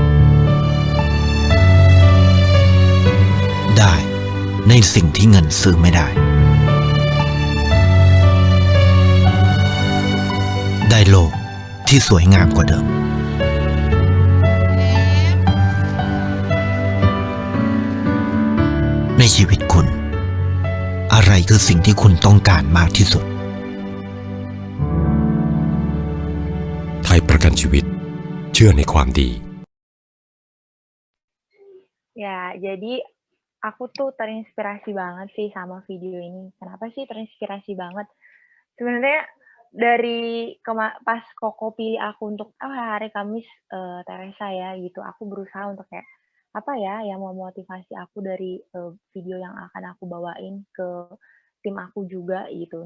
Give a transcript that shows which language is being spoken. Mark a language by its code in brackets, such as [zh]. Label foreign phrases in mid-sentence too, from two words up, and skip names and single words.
[th] ได้ในสิ่งที่เงินซื้อไม่ได้ ได้โลกที่สวยงามกว่าเดิม ในชีวิตคุณ อะไรคือสิ่งที่คุณต้องการมากที่สุด ไทยประกันชีวิตเชื่อในความดี [id] Ya, jadi aku tuh terinspirasi banget sih sama video ini. Kenapa sih terinspirasi banget? Sebenarnya dari pas Koko pilih aku untuk hari Kamis Teresa ya gitu, aku berusaha untuk kayak apa ya yang memotivasi aku dari video yang akan aku bawain ke tim aku juga gitu.